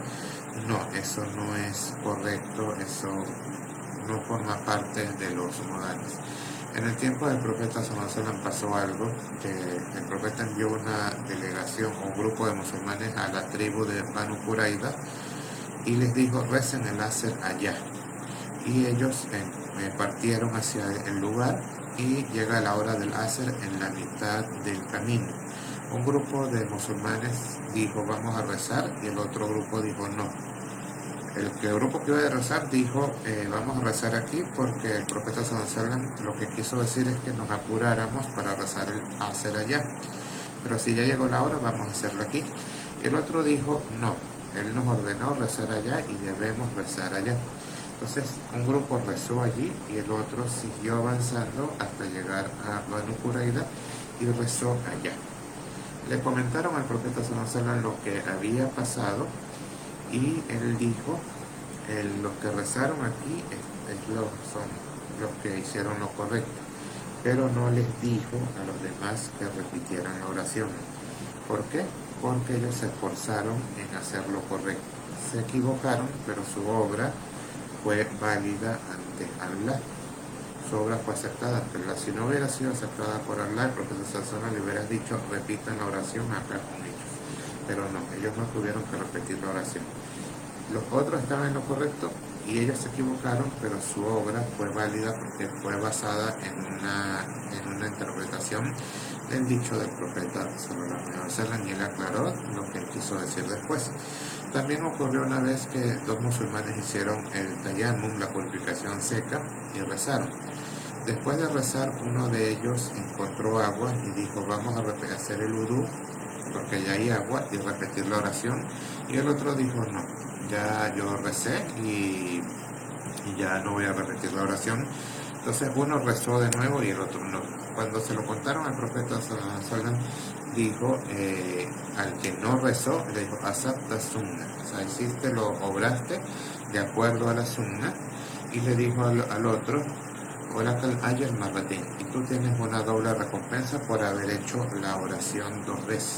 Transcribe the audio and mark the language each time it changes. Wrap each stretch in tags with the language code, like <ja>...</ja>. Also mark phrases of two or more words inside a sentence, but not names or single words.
<es>No, eso no es correcto, eso no forma parte de los modales. En el tiempo del profeta</es> <ar>صلى الله عليه وسلم</ar> <es>pasó algo, que el profeta envió una delegación o un grupo de musulmanes a la tribu de Banu Qurayza y les dijo: recen el Asr allá. Y ellos partieron hacia el lugar, y llega la hora del Asr en la mitad del camino. Un grupo de musulmanes dijo: vamos a rezar, y el otro grupo dijo: no. El grupo que iba a rezar dijo: vamos a rezar aquí porque el profeta</es> <ar>صلى الله عليه وسلم</ar> <es>lo que quiso decir es que nos apuráramos para rezar el Asr allá, pero si ya llegó la hora, vamos a hacerlo aquí. El otro dijo: no, él nos ordenó rezar allá y debemos rezar allá. Entonces un grupo rezó allí y el otro siguió avanzando hasta llegar a Banu Qurayza y rezó allá. Le comentaron al profeta</es> <ar>صلى الله عليه وسلم</ar> <es>lo que había pasado, y él dijo: los que rezaron aquí son los que hicieron lo correcto, pero no les dijo a los demás que repitieran la oración. ¿Por qué? Porque ellos se esforzaron en hacer lo correcto. Se equivocaron, pero su obra fue válida ante Allah. Su obra fue aceptada ante Allah. Si no hubiera sido aceptada por Allah, el profeta</es> <ar>صلى الله عليه وسلم</ar> <es>le hubiera dicho: repitan la oración acá con ellos. Pero no, ellos no tuvieron que repetir la oración. Los otros estaban en lo correcto y ellos se equivocaron, pero su obra fue válida porque fue basada en una interpretación del dicho del profeta</es> <ar>صلى الله عليه وسلم,</ar> <es>y él aclaró lo que él quiso decir después. También ocurrió una vez que dos musulmanes hicieron el tayammum, la purificación seca, y rezaron. Después de rezar, uno de ellos encontró agua y dijo: vamos a hacer el udú porque ya hay agua, y repetir la oración. Y el otro dijo: no, ya yo recé y ya no voy a repetir la oración. Entonces uno rezó de nuevo y el otro no. Cuando se lo contaron al profeta</es> <ar>صلى الله عليه وسلم,</ar> <es>dijo al que no rezó, le dijo:</es> <ar>أصبت السنة,</ar> <es>o sea, hiciste, lo obraste de acuerdo a la sunna. Y le dijo al otro:</es> <ar>ولك الأجر مرتين,</ar> <es>y tú tienes una doble recompensa por haber hecho la oración 2 veces.</es>